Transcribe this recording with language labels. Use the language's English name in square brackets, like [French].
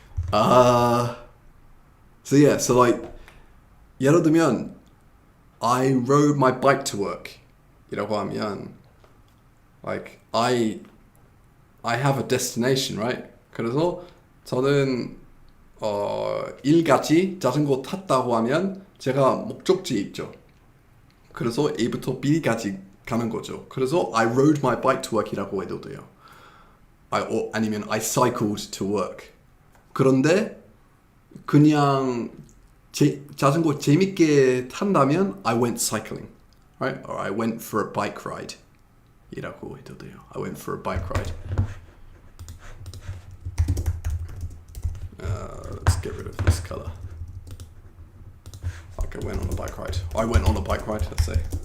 [English] So yeah, so like [Korean] 예를 들면 [English] I rode my bike to work [Korean] 이라고 하면 [English] like I have a destination, right? [Korean] 그래서 저는 일까지 자전거 탔다고 하면 제가 목적지에 있죠. 그래서 A부터 B까지 가는 거죠. 그래서 [English] I rode my bike to work [Korean] 이라고 해도 돼요. 아니면 [English] I cycled to work. [Korean] 그런데 그냥 자전거 재밌게 탄다면 [English] I went cycling, right? Or I went for a bike ride [Korean] 이라고 해도 돼요. [English] I went for a bike ride. Let's get rid of this color. Like I went on a bike ride. I went on a bike ride, let's say.